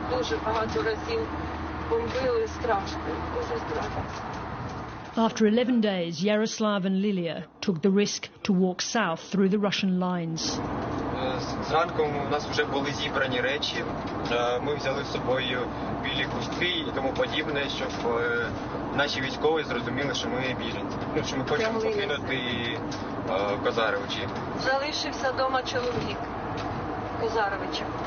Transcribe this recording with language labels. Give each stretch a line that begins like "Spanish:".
Ukrainian: Дуже багато разів бомбили, страшно, дуже страшно.
English: After 11 days, Yaroslav and Lilia took the risk to walk south through the Russian lines.
Ukrainian: Зранку у нас вже були зібрані речі. Ми взяли з собою білі хустки і тому подібне, щоб наші військові зрозуміли, що ми біженці. Що ми хочемо покинути Козаровичі. Залишився вдома чоловік Козаровича.